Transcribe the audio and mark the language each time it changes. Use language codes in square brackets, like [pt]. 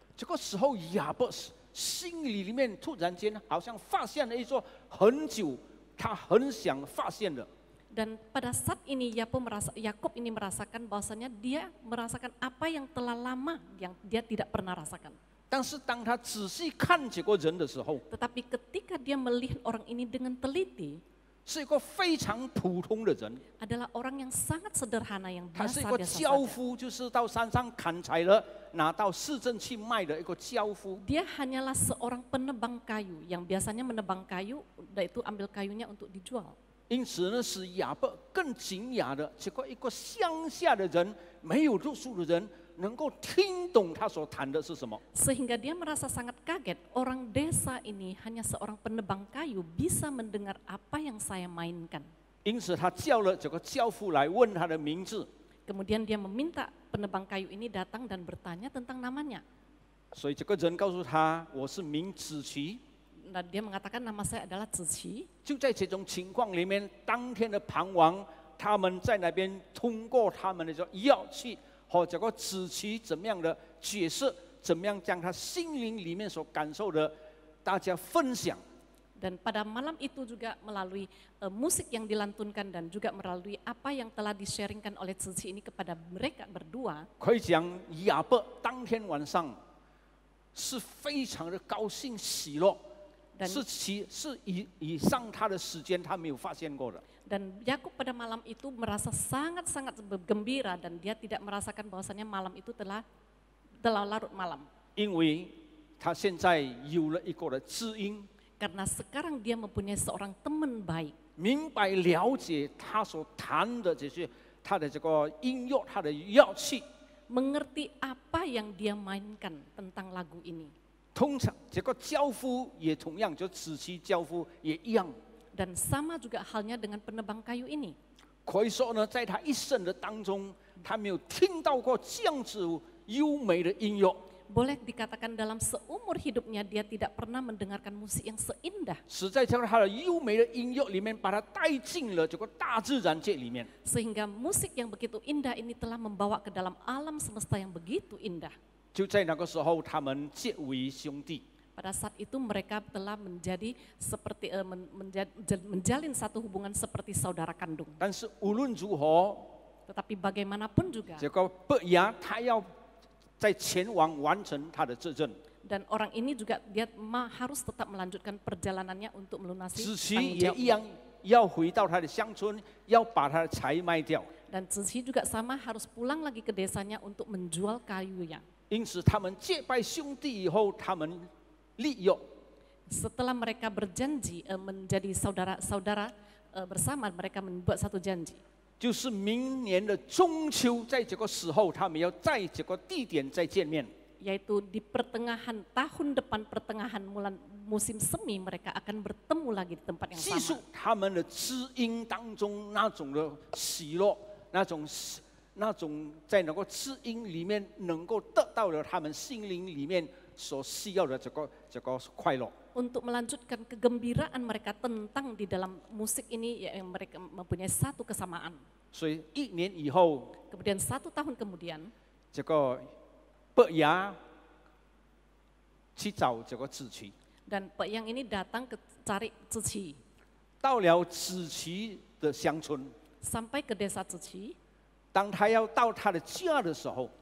[zh] 这个时候，亚伯心里面突然间好像发现了一座很久他很想发现的。 [id] Dan pada saat ini Yakub ini merasakan bahwasanya dia merasakan apa yang telah lama yang dia tidak pernah rasakan. [zh] 但是当他仔细看这个人的时候， [id] Tetapi ketika dia melihat orang ini dengan teliti, [zh] 是一个非常普通的人， [id] adalah orang yang sangat sederhana yang [zh] 他是一个 [id] biasa-biasa [zh] 樵 [id] saja. [zh] 夫，就是到山上砍柴了，拿到市镇去卖的一个樵夫。 [id] Dia hanyalah seorang penebang kayu yang biasanya menebang kayu, dan itu ambil kayunya untuk dijual. [zh] 因此呢，使亚伯更惊讶的，这个一个乡下的人，没有读书的人，能够听懂他所谈的是什么。 [id] Sehingga dia merasa sangat kaget, orang desa ini hanya seorang penebang kayu bisa mendengar apa yang saya mainkan. [zh] 因此他叫了这个樵夫来问他的名字， [id] Kemudian dia meminta penebang kayu ini datang dan bertanya tentang namanya. [zh] 所以这个人告诉他：“我是名子奇。” [id] Nah, dia mengatakan nama saya adalah Ziqi. [zh] 就在这种情况里面，当天的傍晚，他们在那边通过他们的乐器和这个子奇怎么样的角色，怎么样将他心灵里面所感受的，大家分享。 [id] Dan pada malam itu juga melalui musik yang dilantunkan dan juga melalui apa yang telah di-sharingkan oleh Ziqi ini kepada mereka berdua. [zh] 可以讲，亚伯当天晚上是非常的高兴喜乐。是以上他的时间他没有发现过的。 [id] Dan Yakub pada malam itu merasa sangat-sangat gembira dan dia tidak merasakan bahwasannya malam itu telah larut malam. [zh] 因为他现在有了一个的知音， [id] Karena sekarang dia mempunyai seorang teman baik. [zh] 明白了解他所弹的这些他的这个音乐，他的乐器。 [id] Mengerti apa yang dia mainkan tentang lagu ini. [zh] 通常这个樵夫也同样，就子期樵夫也一样。 [id] Dan sama juga halnya dengan penebang kayu ini. [zh] 可以说呢，在他一生的当中，他没有听到过这样子优美的音乐。 [id] Boleh dikatakan dalam seumur hidupnya dia tidak pernah mendengarkan musik yang seindah. [zh] 实在在他的优美的音乐里面，把他带进了这个大自然界里面。 [id] Sehingga musik yang begitu indah ini telah membawa ke dalam alam semesta yang begitu indah. [zh] 就在那个时候，他们结为兄弟。 [id] Pada saat itu mereka telah menjadi seperti menjalin satu hubungan seperti saudara kandung. [zh] 但是无论如何， [id] Tetapi bagaimanapun juga, [zh] 这个伯牙他要在前往完成他的责任， [id] dan orang ini juga dia harus tetap melanjutkan perjalanannya untuk melunasi [zh] 子期 [id] tanggung [zh] 也 [id] jawabnya. [zh] 一样要回到他的乡村，要把他的财卖掉。 [id] Dan Zichi juga sama harus pulang lagi ke desanya untuk menjual kayunya. [zh] 因此，他们结拜兄弟以后，他们立约， [id] Setelah mereka berjanji menjadi saudara-saudara bersama, mereka membuat satu janji. [zh] 就是明年的中秋，在这个时候，他们要在这个地点再见面。 [id] Yaitu di pertengahan tahun depan, pertengahan musim semi, mereka akan bertemu lagi di tempat yang [zh] 记述 [id] sama. [zh] 他们的知音当中那种的喜乐，那种在那个知音里面能够得到了他们心灵里面所需要的这个快乐。 [id] Untuk melanjutkan kegembiraan mereka tentang di dalam musik ini, yang mereka mempunyai satu kesamaan. [zh] 所以1年以后， [id] Kemudian 1 tahun kemudian, [zh] 这个伯牙去找这个子期， [id] dan Pak Yang ini datang ke cari Zichi. [zh] 到了子期的乡村， [id] Sampai ke desa Zichi, [zh] 当他要到他的家的时候，